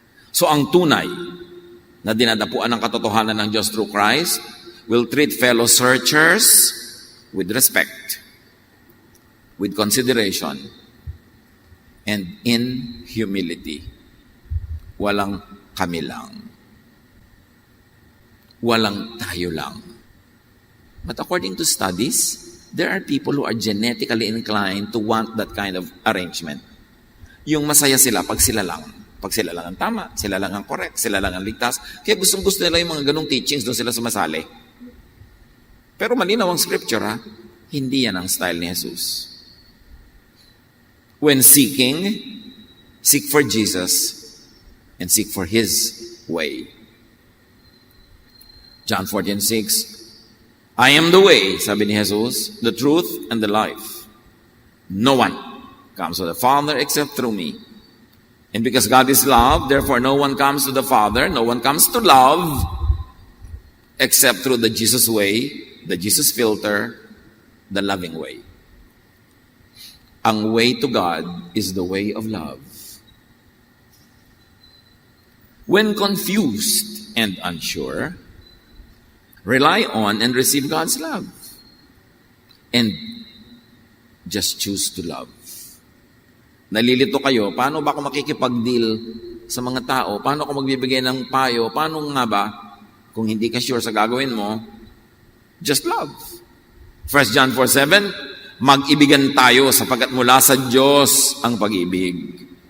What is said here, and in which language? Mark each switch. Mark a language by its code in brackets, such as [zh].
[en] So [tl] ang tunay na dinadapuan ng katotohanan ng Diyos [en] through Christ will treat fellow searchers with respect, with consideration, and in humility. [tl] Walang kami lang. Walang tayo lang. [en] But according to studies, there are people who are genetically inclined to want that kind of arrangement. [tl] Yung masaya sila pag sila lang. Pag sila lang ang tama, sila lang ang correct, sila lang ang ligtas. Kaya gustong-gusto nila yung mga ganong teachings, doon sila sumasali. Pero malinaw ang scripture, ha? Hindi yan ang style ni Jesus. [en] When seeking, seek for Jesus and seek for His way. John 14:6, I am the way, [tl] sabi ni Jesus, [en] the truth and the life. No one comes to the Father except through me. And because God is love, therefore no one comes to the Father, no one comes to love except through the Jesus way, the Jesus filter, the loving way. [tl] Ang [en] way to God is the way of love. When confused and unsure, rely on and receive God's love. And just choose to love. [tl] Nalilito kayo, paano ba ako makikipag-deal sa mga tao? Paano ako magbibigay ng payo? Paano nga ba? Kung hindi ka sure sa gagawin mo, [en] just love. [tl] 1 John 4:7, mag-ibigan tayo sapagkat mula sa Diyos ang pag-ibig.